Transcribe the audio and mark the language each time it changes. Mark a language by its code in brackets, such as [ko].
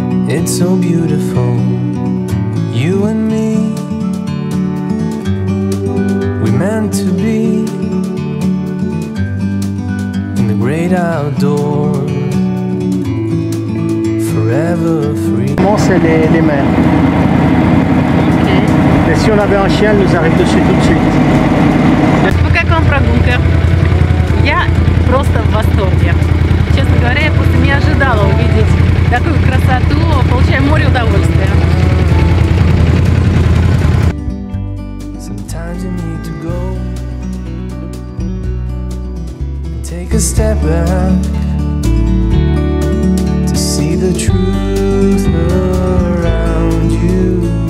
[fr] It's so beautiful, you and me. We meant to be in the great outdoors, forever free. C'est les mers. Mais si on avait un chien, elle nous arrive dessus tout de suite. [ru] Ну, как вам прогулка? Я просто в восторге. Честно говоря, я просто не ожидала увидеть такую красоту, получаем море удовольствия. [en] Sometimes you need to go and take a step back to see the truth around you.